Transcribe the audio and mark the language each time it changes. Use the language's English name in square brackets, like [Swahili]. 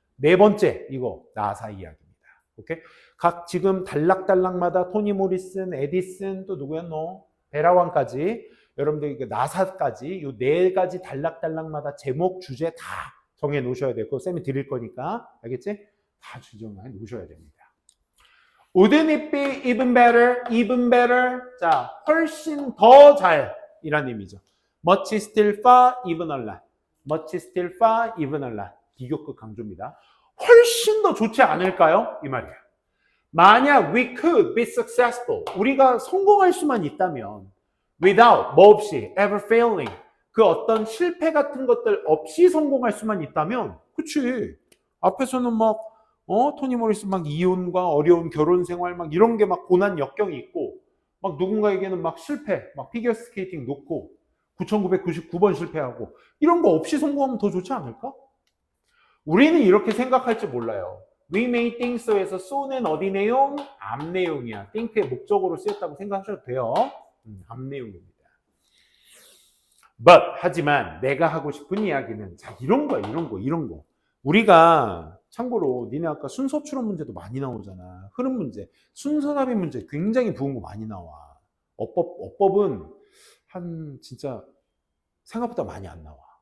[Korean] 네 번째, 이거 나사 이야기입니다. 오케이? 각 지금 단락마다 토니 모리슨, 에디슨, 또 누구였노? 베라 왕까지 여러분들 나사까지 이 네 가지 단락마다 제목, 주제 다 정해 놓으셔야 돼요. 그거 쌤이 드릴 거니까. 알겠지? 다 지정해 놓으셔야 됩니다. [English] Wouldn't it be even better? Even better? [Korean] 자, 훨씬 더 잘이란 의미죠. [English] Much still far, even a lot. Much still far, even a lot. [Korean] 비교급 강조입니다. 훨씬 더 좋지 않을까요? 이 말이에요. 만약 [English] we could be successful. [Korean] 우리가 성공할 수만 있다면 [English] without, [Korean] 뭐 없이, [English] ever failing. [Korean] 그 어떤 실패 같은 것들 없이 성공할 수만 있다면, 그치. 앞에서는 막, 토니 모리스 막 이혼과 어려운 결혼 생활 막 이런 게 막 고난 역경이 있고, 막 누군가에게는 막 실패, 막 피겨스케이팅 놓고, 9,999번 실패하고, 이런 거 없이 성공하면 더 좋지 않을까? 우리는 이렇게 생각할지 몰라요. [English] We may think so [Korean] 에서 so는 어디 내용? 앞 내용이야. think의 목적으로 쓰였다고 생각하셔도 돼요. 앞 내용입니다. But, 하지만 내가 하고 싶은 이야기는 자 이런 거야. 이런 거. 우리가 참고로 니네 아까 순서 추론 문제도 많이 나오잖아. 흐름 문제, 순서 답의 문제 굉장히 부은 거 많이 나와. 어법은 한 진짜 생각보다 많이 안 나와.